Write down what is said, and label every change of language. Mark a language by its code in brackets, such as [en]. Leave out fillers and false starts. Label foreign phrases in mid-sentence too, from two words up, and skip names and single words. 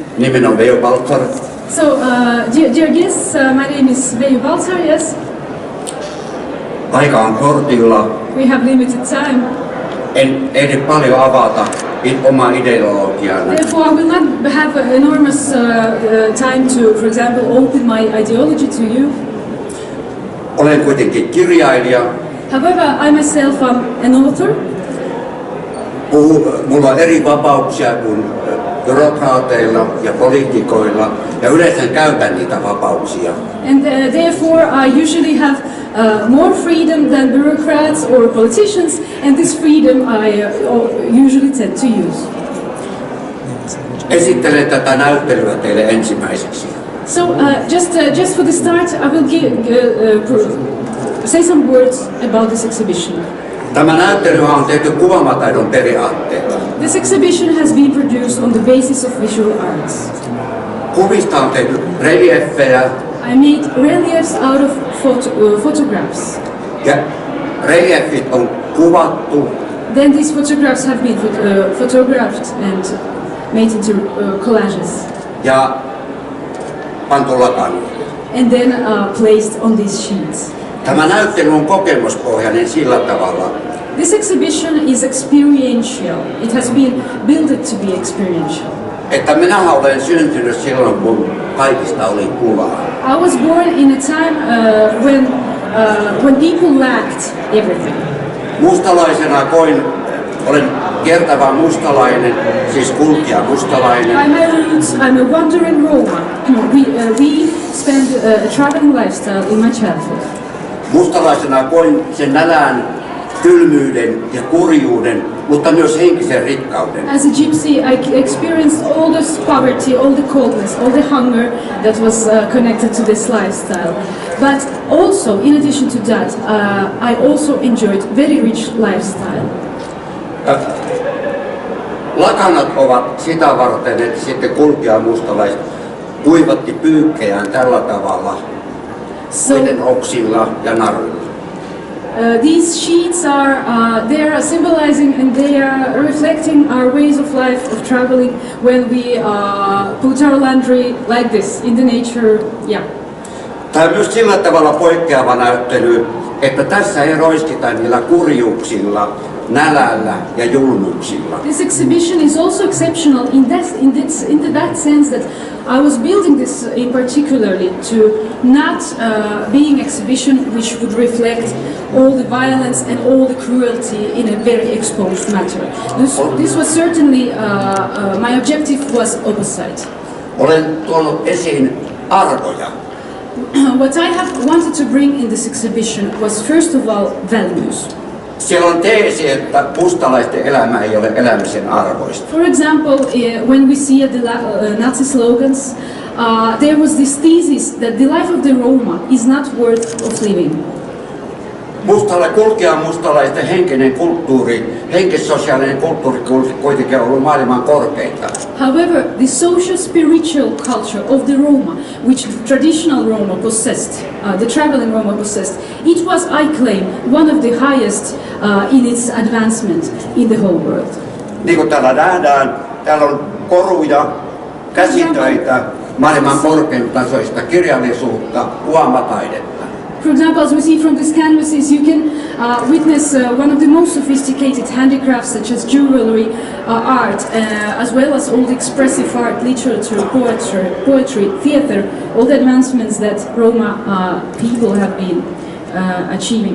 [fi] Nimeni on Veijo Baltzar. [en] So, dear guests, my name is Veijo Baltzar, yes. [fi] Aika on kortilla. [en] We have limited time. [fi] En ehdi paljon avata omaa ideologiaani. [en] Therefore, I will not have enormous time to, for example, open my ideology to you. [fi] Olen kuitenkin kirjailija. [en] However, I myself am an author. [fi] Mulla on eri vapauksia kuin byrokraateilla ja poliitikoilla, ja yleensä käytän niitä vapauksia. [en] And therefore, I usually have more freedom than bureaucrats or politicians, and this freedom I usually tend to use. [fi] Esittelen tätä näyttelyä teille ensimmäiseksi. [en] So, just for the start, I will say some words about this exhibition. [fi] Tämä näyttely on tehty kuvaamataidon periaatteella. [en] This exhibition has been produced on the basis of visual arts. [fi] Kuvista on tehty relieffejä. [en] I made reliefs out of photographs. [fi] Ja relieffit on kuvattu. [en] Then these photographs have been photographed and made into collages. [fi] Ja pantu lakalle. [en] And then placed on these sheets. [fi] Tämä näyttely on kokemuspohjainen sillä tavalla. [en] This exhibition is experiential. It has been built to be experiential. [fi] Että minä olen syntynyt silloin, kun kaikista oli pulaa. [en] I was born in a time when people lacked everything. [fi] Mustalaisena olen kiertävä mustalainen, siis kulkija mustalainen. [en] By my roots, I'm a wandering Roma. We spent a traveling lifestyle in my childhood. [fi] Mustalaisena koin sen nälän, kylmyyden ja kurjuuden, mutta myös henkisen rikkauden. [en] As a gypsy, I experienced all this poverty, all the coldness, all the hunger that was connected to this lifestyle. But also, in addition to that, I also enjoyed very rich lifestyle. [fi] Lakanat ovat sitä varten, että sitten kulkija mustalaiset kuivatti pyykkejään tällä tavalla, muiden oksilla ja naruilla. [en] These sheets they are symbolizing and they are reflecting our ways of life of traveling when we put our laundry like this in the nature. Yeah. [fi] Tämä on myös sillä tavalla poikkeava näyttely, että tässä ei roiskita niillä kurjuuksilla, nälällä ja julmuuksilla. [en] This exhibition is also exceptional in that sense that I was building this in particularly to not being exhibition which would reflect all the violence and all the cruelty in a very exposed matter. This was certainly my objective was opposite. [fi] Olen tuonut esiin arvoja. [en] What I have wanted to bring in this exhibition was first of all values. [fi] Siellä on teesi, että mustalaisten elämä ei ole elämisen arvoista. [en] For example, when we see the Nazi slogans, there was this thesis that the life of the Roma is not worth of living. [fi] Mustalaisten henkinen kulttuuri, henkissosiaalinen kulttuuri kuitenkin on ollut maailman korkeinta. [en] However, the social spiritual culture of the Roma, which traditional Roma possessed, the traveling Roma possessed, it was, I claim, one of the highest in its advancement in the whole world. [fi] Niin kuin täällä nähdään, täällä on koruja, käsitöitä, maailman korkeatasoista kirjallisuutta, kuvaamataidetta. [en] For example, as we see from these canvases, you can witness one of the most sophisticated handicrafts such as jewelry, art, as well as all the expressive art, literature, poetry, theater, all the advancements that Roma people have been achieving.